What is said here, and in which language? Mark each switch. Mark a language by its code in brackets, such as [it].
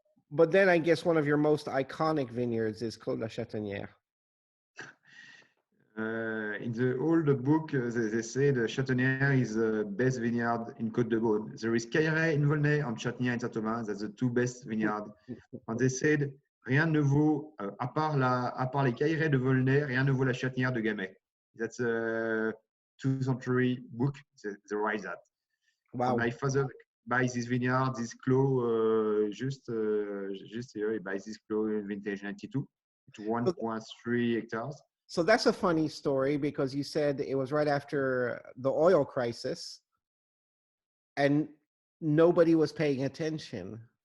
[en] But then I guess one of your most iconic vineyards is Clos la Chatenière. In the old book, they say the Chataigners is the best vineyard in Côte de Beaune. There is Cairet in Volnay and Chatenière in Saint-Aubin. That's the two best vineyards. And they said [fr] rien ne vaut, à part les Cailleraie de Volnay, rien ne vaut la Chatenière de Gamay. [en] That's a 2nd-century book. They write that. Wow. My father buys this vineyard, this Clos, just here. He buys this Clos in vintage 92 to 1.3 hectares. So that's a funny story because you said it was right after the oil crisis and nobody was paying attention.